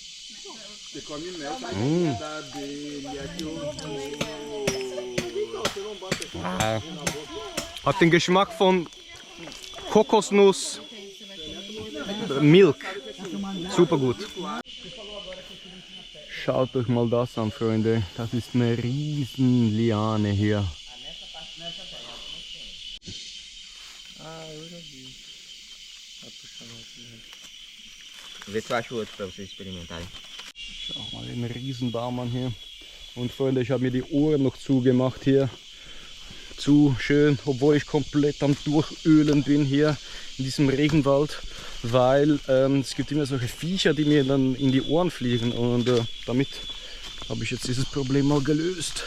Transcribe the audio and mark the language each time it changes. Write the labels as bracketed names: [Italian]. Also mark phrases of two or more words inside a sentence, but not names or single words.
[German] Hat den Geschmack von Kokosnuss, Milk. Super gut. Schaut euch mal das an, Freunde. Das ist eine riesen Liane hier. [Portuguese] Vê se eu acho outro para vocês experimentarem. [German] Schau mal den Riesenbaum an hier. Und Freunde, ich habe mir die Ohren noch zugemacht hier. Zu schön, obwohl ich komplett am Durchölen bin hier in diesem Regenwald, weil es gibt immer solche Viecher, die mir dann in die Ohren fliegen und damit habe ich jetzt dieses Problem mal gelöst.